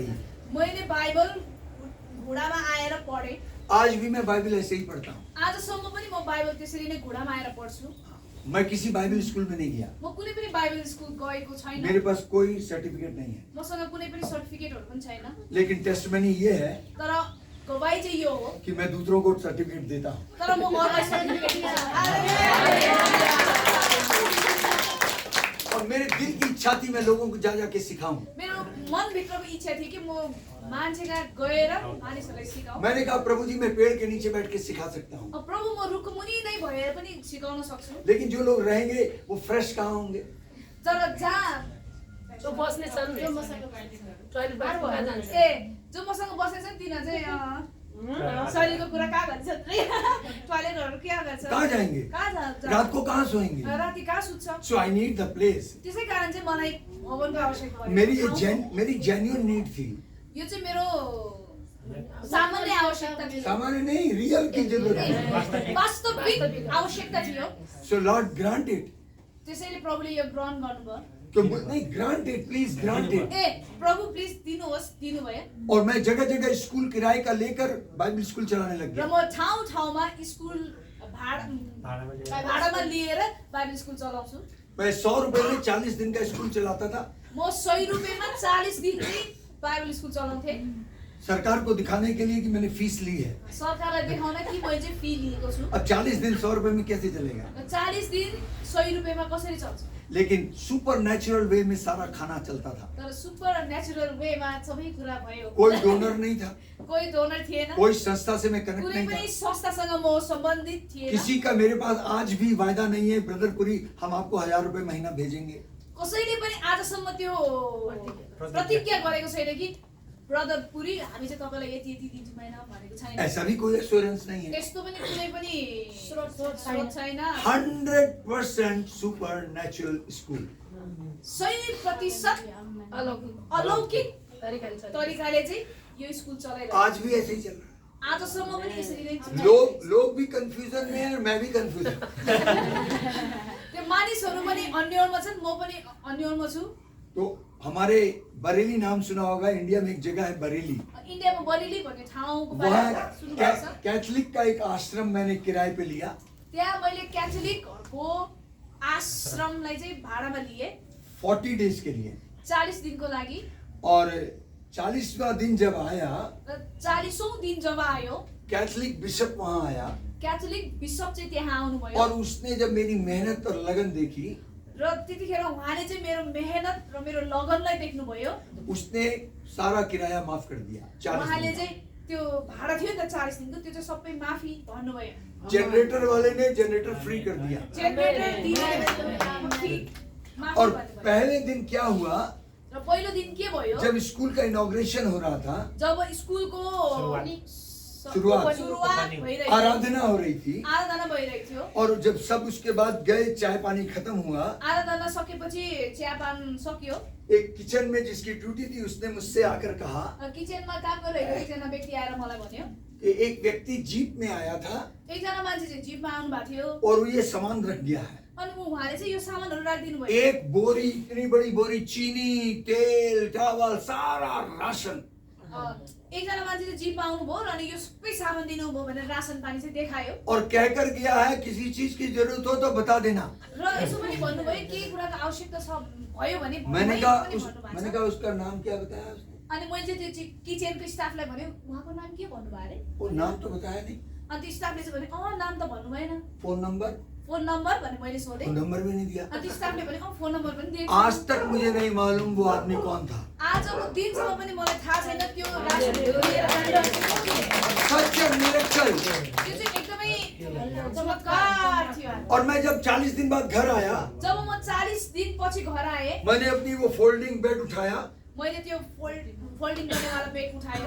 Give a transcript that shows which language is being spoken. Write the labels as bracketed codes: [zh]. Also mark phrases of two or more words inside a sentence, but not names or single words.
[ne] मैले बाइबल घुँडामा आएर पढेँ। [hi] आज भी मैं बाइबल ऐसे ही पढ़ता हूँ। [ne] आजसम्म पनि म बाइबल त्यसरी नै घुँडामा आएर पढ्छु। [hi] मैं किसी बाइबल स्कूल में नहीं गया। [ne] म कुनै पनि बाइबल स्कुल गएको छैन। [hi] मेरे पास कोई सर्टिफिकेट नहीं है। [ne] मसँग कुनै पनि सर्टिफिकेटहरु पनि छैन। [hi] लेकिन टेस्टमनी ये है [ne] तर गवाही चाहिँ यो हो [hi] कि मैं दूसरों को सर्टिफिकेट देता हूँ। [ne] तर म अरूलाई सर्टिफिकेट दिन्छु। [hi] और मेरे दिल की इच्छा थी मैं लोगों को जा के सिखाऊं। [ne] मेरो मनभित्रको इच्छा थियो कि म मान्छेका गएर मानिसहरूलाई सिकाऊं। [hi] मैंने कहा प्रभु जी मैं पेड़ के नीचे बैठ के सिखा सकता हूँ। [ne] प्रभु म रुखमुनि नै भएर पनि सिकाउन सक्छु। [hi] लेकिन जो लोग रहेंगे वो फ्रेश कहाँ होंगे? [ne] तर जहाँ जो बस्ने छन् जो मसँग टोयलेट बाहिर कहाँ जान्छ? जो मसँग बसेछ नि तिनीहरू चाहिँ शरीरको कुरा कहाँ गर्छ, टोयलेटहरु क्या गर्छ, [hi] कहाँ जाएंगे? [ne] कहाँ जान्छ, [hi] रात को कहाँ सोएंगे? [ne] राति कहाँ सुत्छ। [en] So I need the place. [ne] त्यसै कारण चाहिँ मलाई भवनको आवश्यकता पर्यो। [hi] मेरी [en] genuine need [hi] थी। [ne] यो चाहिँ मेरो सामान्य आवश्यकता थियो। [hi] सामान्य नहीं, रियल की जरूरत है। [ne] वास्तविक आवश्यकता थियो। [en] So Lord grant it. [ne] त्यसैले प्रभुले यो ग्रहण गर्नुभयो। [hi] तो नहीं, [en] grant it please, grant it. [ne] प्रभु प्लिज दिनुहोस्, दिनुभयो। [hi] और मैं जगह जगह स्कूल किराए का लेकर बाइबल स्कूल चलाने लग [ne] र [hi] गया। [ne] म ठाउँ ठाउँमा स्कुल भाडामा लिएर बाइबल स्कुल चलाउँछु। [hi] मैं 100 रुपए में 40 दिन का स्कूल चलाता था। [ne] म 100 रुपैयाँमा 40 दिन चाहिँ बाइबल स्कुल चलाउँथेँ। [hi] सरकार को दिखाने के लिए कि मैंने फीस ली है। [ne] सरकारलाई देखाउन कि मैले चाहिँ फी लिएको छु। [hi] अब 40 दिन 100 रुपए में कैसे चलेगा? [ne] 40 दिन 100 रुपैयाँमा कसरी चल्छ? [hi] लेकिन [en] super natural way [hi] में सारा खाना चलता था। [ne] तर [en] super natural [ne] वेमा सबै कुरा भयो। [hi] कोई डोनर नहीं था, [ne] कोही डोनर थिएन, [hi] कोई संस्था से मैं कनेक्ट [ne] कुनै [hi] नहीं [ne] पनि [hi] था। [ne] संस्थासँग म सम्बन्धित थिएन। [hi] किसी का मेरे पास आज भी वायदा नहीं है ब्रदर पुरी हम आपको 1000 रुपए महीना भेजेंगे। [ne] कसैले पनि आजसम्म त्यो प्रतिज्ञा गरेको छैन कि ब्रदर पुरी हामी चाहिँ तपाईलाई यति यति दिन्छु महिना भनेको छैन। [hi] ऐसा भी कोई एश्योरेंस नहीं है। [ne] त्यस्तो पनि कुनै पनि स्रोत छैन। [en] 100% super natural school. [ne] 100% अलौकिक तरिकाले चाहिँ यो स्कुल चलाइरहेको। [hi] आज भी ऐसे ही चल रहा है। [ne] आजसम्म पनि यसरी नै छ। [hi] लोग भी कंफ्यूजन में है और मैं भी कंफ्यूजन। [ne] त्यो मानिसहरू पनि अन्योलमा छन्, म पनि अन्योलमा छु। [hi] तो हमारे बरेली नाम सुना होगा, इंडिया में एक जगह है बरेली। [ne] इन्डियामा बरेली भन्ने ठाउँको वहाँ बारेमा सुन्नुहुन्छ? [hi] कैथोलिक का एक आश्रम मैंने किराए पे लिया। [ne] त्यहाँ मैले क्याथोलिकहरूको आश्रमलाई चाहिँ भाडामा लिए [hi] 40 डेज के लिए। [ne] 40 दिनको लागि। [hi] और 40वां दिन जब आया, [ne] 40औं दिन जब आयो, [hi] कैथोलिक बिशप वहां आया [ne] क्याथोलिक बिशप चाहिँ त्यहाँ आउनुभयो। [hi] और उसने जब मेरी मेहनत और लगन देखी [ne] र त्यतिखेर उहाँले चाहिँ मेरो मेहनत र मेरो लगनलाई देख्नुभयो। [hi] उसने सारा किराया माफ कर दिया 40 [ne] उहाँले दिन चाहिँ त्यो भाडा थियो नि त 40 दिनको त्यो चाहिँ सबै माफी भन्नुभयो। [hi] जनरेटर वाले ने जनरेटर फ्री कर दिया। [ne] जेनेरेटर दिने फ्री माफी [hi] और [ne] भन्नुभयो। [hi] पहले दिन क्या हुआ, [ne] र पहिलो दिन के भयो, [hi] जब स्कूल का इनॉग्रेशन हो रहा था, [ne] जब स्कुलको शुरुआत भइरहेको [hi] आराधना हो रही थी, [ne] आराधना भइरहेको थियो। [hi] और जब सब उसके बाद गए, चाय पानी खत्म हुआ, [ne] आराधना सकेपछि चियापान सक्यो। [hi] एक किचन में जिसकी ड्यूटी थी उसने मुझसे आकर कहा [ne] किचनमा काम गरिरहेको एकजना व्यक्ति आएर मलाई भन्यो, [hi] कि एक व्यक्ति जीप में आया था [ne] एकजना मान्छे चाहिँ जिपमा आउनु भएको थियो [hi] और वो ये सामान रख दिया है। [ne] अनि उहाँले चाहिँ यो सामानहरू राखिदिनु भयो। [hi] एक बोरी, इतनी बड़ी बोरी, चीनी, तेल, चावल, सारा राशन। [ne] एकजना मान्छे चाहिँ जिपमा आउनुभयो र अनि यो सबै सामान दिनुभयो भनेर रासन पानी चाहिँ देखायो [hi] और कहकर गया है किसी चीज की जरूरत हो तो बता देना। [ne] र यसो पनि भन्नुभयो केही कुराको आवश्यकता छ भयो भने [hi] मैंने [ne] भन्नु [hi] कहा [ne] पनि भन्नुभएको छ। [hi] उसका नाम क्या बताया उसने? [ne] अनि मैले चाहिँ त्यो किचनको स्टाफलाई भन्यो उहाँको नाम के भन्नुभयो अरे? [hi] वो नाम तो बताया नहीं। [ne] अनि त्यो स्टाफले चाहिँ भन्यो नाम त भन्नु भएन। [en] phone number [ne] भने मैले सोधेँ। [en] phone number [hi] भी नहीं दिया। [ne] अनि त्यो स्टाफले भन्यो [en] phone number [ne] पनि दिएको। [hi] आज तक मुझे नहीं मालूम वो आदमी कौन था। [ne] आजको दिनसम्म पनि मलाई थाहा छैन त्यो राशनहरू लिएर जाँदा [en] such miracle. [ne] त्यो चाहिँ एकदमै चमत्कार थियो। [hi] और मैं जब 40 दिन बाद घर आया, [ne] जब म 40 दिन पछि घर आएँ, [hi] मैंने अपनी वो [en] folding bed [hi] उठाया [ne] मैले त्यो फोल्डिङ गर्नेवाला बेड उठायो